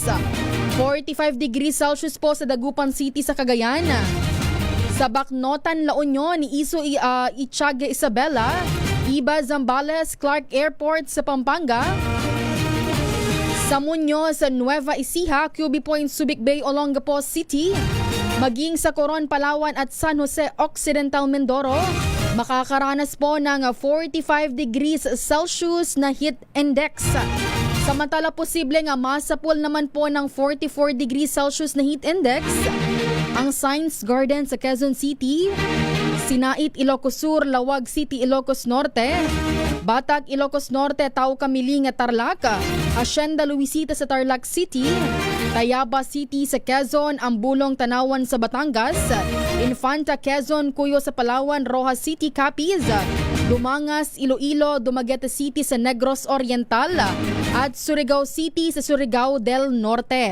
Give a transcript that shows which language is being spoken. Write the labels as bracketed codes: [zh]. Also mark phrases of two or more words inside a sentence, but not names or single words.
[tl] 45 [en] degrees Celsius [tl] po sa Dagupan City sa Cagayan, sa Bacnotan, La Union, Iso, Itiaga, Isabela, Iba, Zambales, Clark Airport sa Pampanga, sa Muñoz, Nueva Ecija, QB Point, Subic Bay, Olongapo City, maging sa Coron, Palawan at San Jose Occidental, Mindoro, makakaranas po ng 45 [en] degrees Celsius [tl] na [en] heat index. [tl] Samantala, posible nga masapul naman po ng 44 [en] degrees Celsius [tl] na [en] heat index [tl] ang Science Garden sa Quezon City, Sinait, Ilocos Sur, Lawag City, Ilocos Norte, Batag, Ilocos Norte, Tao Kamiling at Tarlac, Hacienda Luisita sa Tarlac City, Tayaba City sa Quezon, Ambulong, Tanawan sa Batangas, Infanta, Quezon, Cuyo sa Palawan, Rojas City, Capiz, Dumangas, Iloilo, Dumaguete City sa Negros Oriental at Surigao City sa Surigao del Norte.